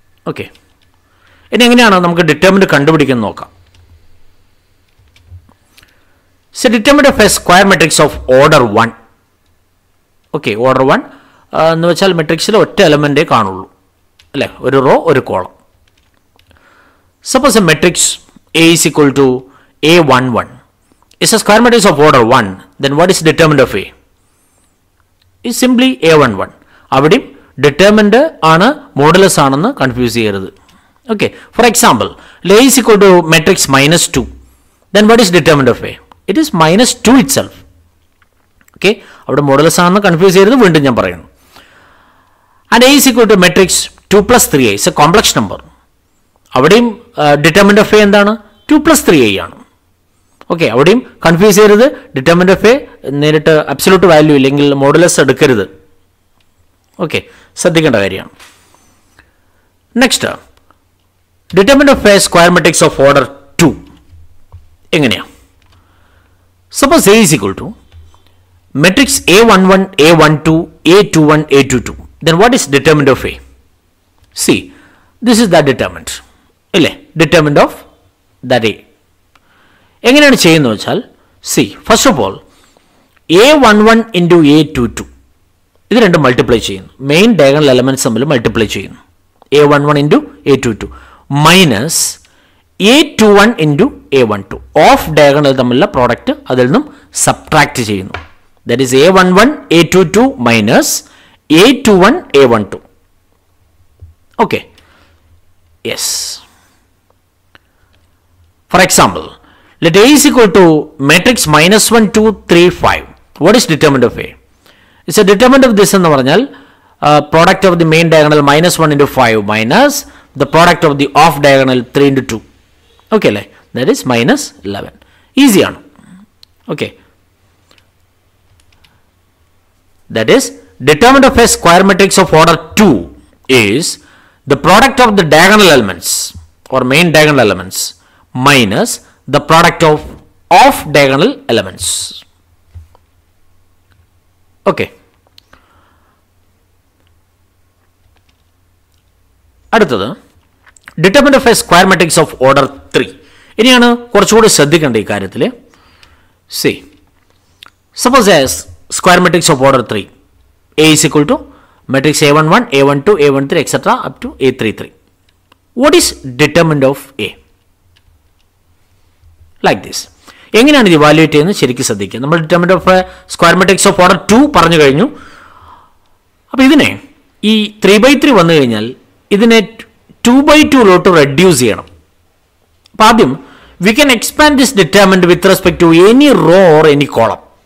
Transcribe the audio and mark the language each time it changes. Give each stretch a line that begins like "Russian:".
Malayalam: Okay, ഇനി എങ്ങനെയാണ് നമുക്ക് ഡിറ്റർമിനന്റ് കണ്ടുപിടിക്കുന്നത് നോക്കാം.
English: So determinant of a square matrix of order 1.
Malayalam: Okay, order 1 എന്ന് വെച്ചാൽ മെട്രിക്സിൽ ഒറ്റ എലമെൻറ്റേ കാണുള്ളൂ, അല്ലേ, ഒരു റോ ഒരു column.
English: Suppose a matrix A is equal to A11 is a square matrix of order 1, then what is determinant of A? Is simply A11.
Malayalam: അവിടെയും determinant ആണ്, modulus ആണെന്ന് കൺഫ്യൂസ് ചെയ്യരുത്.
English: Okay, for example, A is equal to matrix -2, then what is determinant of A? It is -2 itself.
Malayalam: Okay, അവിടെ modulus ആണെന്ന് confuse ചെയ്യരുത്, വീണ്ടും ഞാൻ പറയുന്നു.
English: And A is equal to matrix 2 + 3a is a complex number.
Malayalam: അവിടെയും determinant of A എന്താണ്? 2 + 3a ആണ്. Okay, അവിടെയും കൺഫ്യൂസ് ചെയ്യരുത്. ഡിറ്റർമിനന്റ് ഓഫ് എ നേരിട്ട് അബ്സല്യൂട്ട് വാല്യൂ ഇല്ലെങ്കിൽ മോഡുലസ് എടുക്കരുത്. ഓക്കെ, ശ്രദ്ധിക്കേണ്ട കാര്യമാണ്. Next,
English: determinant of a square matrix of order 2
Malayalam: എങ്ങനെയാണ്?
English: Suppose A is equal to matrix A11, A12, A21, A22. Then what is determinant of A? See, this is the determinant. ഇല്ലേ, determinant of that A.
Malayalam: എങ്ങനെയാണ് ചെയ്യുന്നത് വെച്ചാൽ, C,
English: first of all
Malayalam: A11 into A22 ഇത് രണ്ടും multiply ചെയ്യുന്നു. Main diagonal elements തമ്മിൽ multiply ചെയ്യുന്നു. A11 into A22 minus A21 into A12 of diagonal തമ്മിലുള്ള പ്രോഡക്റ്റ് അതിൽ നിന്നും സബ്ട്രാക്ട് ചെയ്യുന്നു.
English: That is A11 A22 minus A21 A12. Okay, yes. For example, let A is equal to matrix -1 2 3 5. What is determinant of A? It's a determinant of this
Malayalam: എന്ന് പറഞ്ഞാൽ
English: product of the main diagonal -1 into 5 minus the product of the off diagonal 3 into 2. Okay, അല്ലേ, that is -11. Easy ആണ്. Okay, that is determinant of a square matrix of order 2 is the product of the diagonal elements or main diagonal elements minus the product of off diagonal elements. Okay.
Malayalam: അടുത്തത്
English: determinant of a square matrix of order 3.
Malayalam: ഇനിയാണ് കുറച്ചുകൂടി ശ്രദ്ധിക്കേണ്ട ഈ കാര്യത്തിൽ.
English: See, suppose as square matrix of order 3, A is equal to matrix A11, A12, A13, etc. up to A33. What is determinant of A? Like this.
Malayalam: എങ്ങനെയാണ് ഇത് evaluate ചെയ്യുന്നത് ശരിക്കും ശ്രദ്ധിക്കുക. നമ്മൾ
English: determinant of square matrix of order 2
Malayalam: പറഞ്ഞു കഴിഞ്ഞു. അപ്പോൾ ഇതിനെ ഈ 3/3 വന്നു കഴിഞ്ഞാൽ ഇതിനെ 2/2 റെഡ്യൂസ് ചെയ്യണം. അപ്പോൾ ആദ്യം
English: We can expand this determinant with respect to any row or any column.